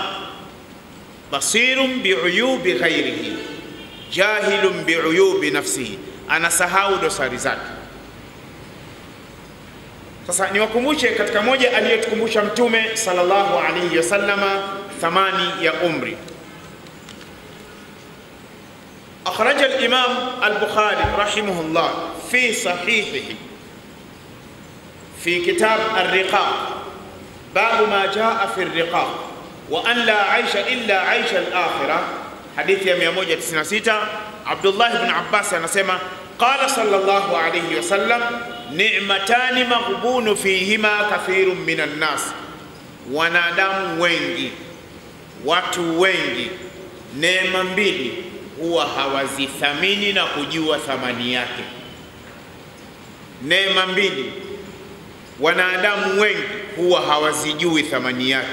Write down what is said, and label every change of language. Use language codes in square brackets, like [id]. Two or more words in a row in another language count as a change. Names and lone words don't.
[ar] بصير بعيوب غيره جاهل بعيوب نفسه, [sw] anasahau dosari zake. Sasa niwakumbushe katika moja aliyotukumbusha Mtume [ar] صلى الله عليه وسلم, [sw] thamani ya umri. [ar] أخرج الإمام البخاري رحمه الله في صحيحه في كتاب الرقاق باب ما جاء في الرقاق وأن لا عيش إلا عيش الآخرة، حديث 196. عبد الله بن عباس anasema قال صلى الله عليه وسلم نعمتان مغبون فيهما كثير من الناس. [sw] Wanadamu wengi, watu wengi, neema mbili huwa hawazithamini na kujua thamani yake. Neema mbili wanadamu wengi huwa hawazijui thamani yake.